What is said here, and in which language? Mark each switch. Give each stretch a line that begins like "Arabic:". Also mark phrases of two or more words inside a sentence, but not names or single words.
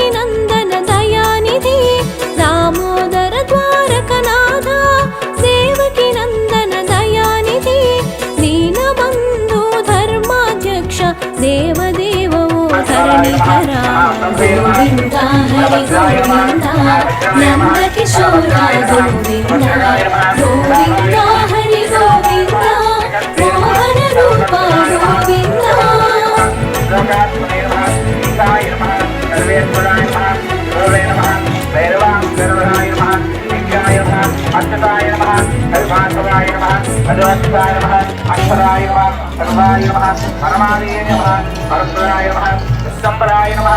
Sanskrit: నందన దయానిధి దామోదర ద్వారకనాథ దేవకి నందన దయానిధి దీనబంధు ధర్మాధ్యక్ష దేవదేవో ధరణిధర గోవింద హరి గోవింద నంద కిశోర గోవింద గోవింద హరి గోవింద మోహన రూప గోవింద अच्युताय नमः हरिभासवाय नमः हरिवत्साय नमः अक्षराय नमः सर्वाय नमः परमादेय नमः परस्पराय नमः विश्वम्बराय नमः